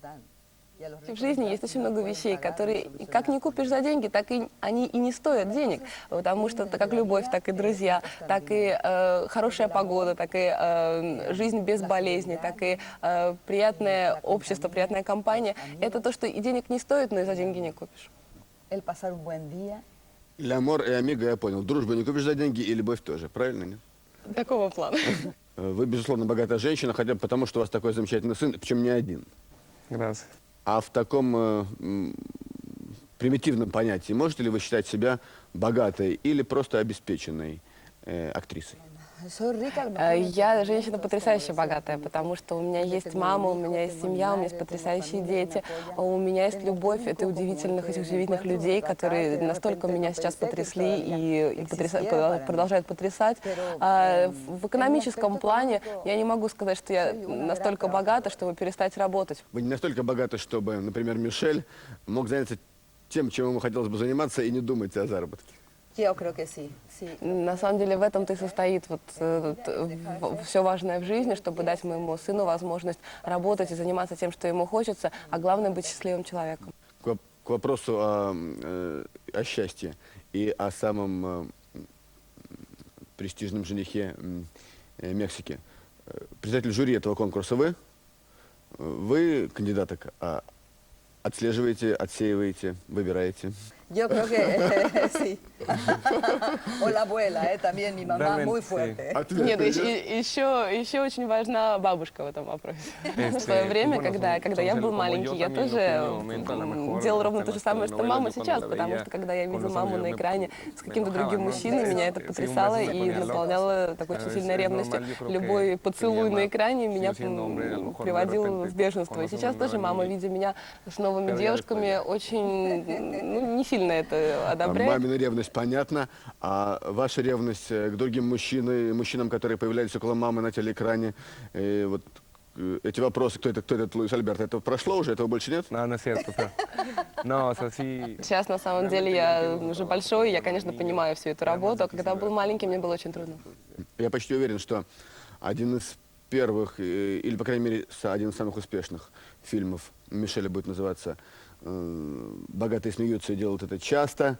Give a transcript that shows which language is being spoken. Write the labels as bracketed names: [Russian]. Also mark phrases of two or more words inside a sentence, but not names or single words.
[Russian] В жизни есть очень много вещей, которые как не купишь за деньги, так и они и не стоят денег, потому что это как любовь, так и друзья, так и хорошая погода, так и жизнь без болезней, так и приятное общество, приятная компания. Это то, что и денег не стоит, но и за деньги не купишь. [Spanish] El pasar un buen día. [Russian] Лямор и Амиго, я понял. Дружбу не купишь за деньги и любовь тоже, правильно? Нет? Такого плана. Вы, безусловно, богатая женщина, хотя бы потому, что у вас такой замечательный сын, причем не один. [Spanish] Gracias. [Russian] А в таком примитивном понятии можете ли вы считать себя богатой или просто обеспеченной актрисой? [Spanish] Soy rica. [Russian] Я женщина потрясающе богатая, потому что у меня есть мама, у меня есть семья, у меня есть потрясающие дети, у меня есть любовь, это этих удивительных людей, которые настолько меня сейчас потрясли и продолжают потрясать. В экономическом плане я не могу сказать, что я настолько богата, чтобы перестать работать. Вы не настолько богаты, чтобы, например, Мишель мог заняться тем, чем ему хотелось бы заниматься, и не думать о заработке. [Spanish] Yo creo que sí, sí. [Russian] На самом деле в этом-то и состоит все важное в жизни, чтобы дать моему сыну возможность работать и заниматься тем, что ему хочется, а главное быть счастливым человеком. К вопросу о счастье и о самом престижном женихе Мексики. Председатель жюри этого конкурса вы кандидаток отслеживаете, отсеиваете, выбираете. [Spanish] Yo creo que sí. O la abuela, también mi mamá muy Realmente, fuerte. [Russian] Нет, еще очень важна бабушка в этом вопросе. В свое время, когда я был маленький, я тоже делал ровно то же самое, что мама сейчас, потому что когда я видел маму на экране с каким-то другим мужчиной, меня это потрясало и наполняло такой очень сильной ревностью. Любой поцелуй на экране меня приводил в бешенство. И сейчас тоже мама, видя меня с новыми девушками, очень не сильно это одобряет. Мамина ревность понятна, а ваша ревность к другим мужчинам, которые появлялись около мамы на телеэкране, вот эти вопросы, кто этот Луис Альберто, это прошло уже, этого больше нет? [Spanish] No, no es cierto. No, o sea, sí. [Russian] Сейчас, на самом деле, я уже большой, и я, конечно, понимаю всю эту работу, а когда был маленький, мне было очень трудно. Я почти уверен, что один из первых, или, по крайней мере, один из самых успешных фильмов Мишеля будет называться «Богатые смеются и делают это часто».